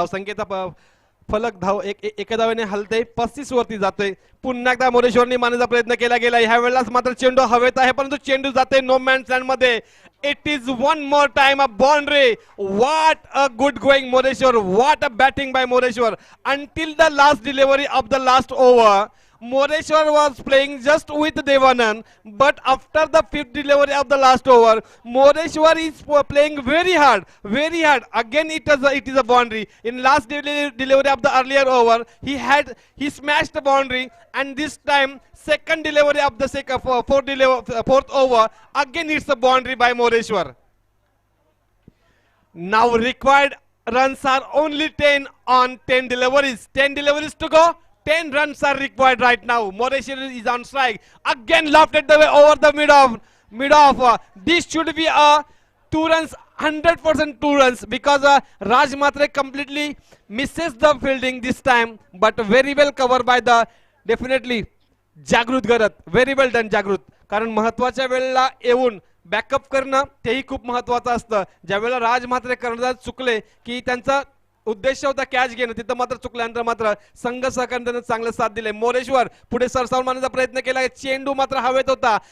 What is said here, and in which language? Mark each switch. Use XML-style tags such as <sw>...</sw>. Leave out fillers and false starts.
<mr>धावसंख्येचा फलक धाव एका धावेने हलते 35 वरती जातोय. पुन्हा एकदा मोरेश्वरनी मारण्याचा प्रयत्न केला गेला. ह्या वेळेलाच मात्र चेंडू हवेत आहे परंतु चेंडू जाते नो मॅन्स लँड मध्ये.</mr> <en>It is one more time a boundary. What a good going Moreshwar. What a batting by Moreshwar. Until the last delivery of the last over Moreshwar was playing just with Devanand, but after the 5th delivery of the last over, Moreshwar is playing very hard, very hard. Again, it is a boundary. In last delivery of the earlier over, he smashed the boundary, and this time second delivery of the fourth over, again it's a boundary by Moreshwar. Now required runs are only 10 on 10 deliveries. 10 deliveries to go. 10 runs are required right now. Moreshwar is on strike. Again lofted the way over the mid off. This should be a 2 runs, 100% 2 runs because Raj Matre completely misses the fielding this time, but very well covered by the definitely Jagrut Garat. Very well done Jagrut.</en> <mr>कारण महत्वाच्या वेळेला येऊन backup करणं तेही खूप महत्वाचं असतं. ज्यावेळेला राज म्हात्रे कर्णधार चुकले की त्यांचा उद्देश होता कॅच घेणं, तिथं मात्र चुकल्यानंतर मात्र संघ सहकार्यानं चांगलं साथ दिले. मोरेश्वर पुढे सरसावून मारण्याचा प्रयत्न केला. चेंडू मात्र हवेत होता.</mr>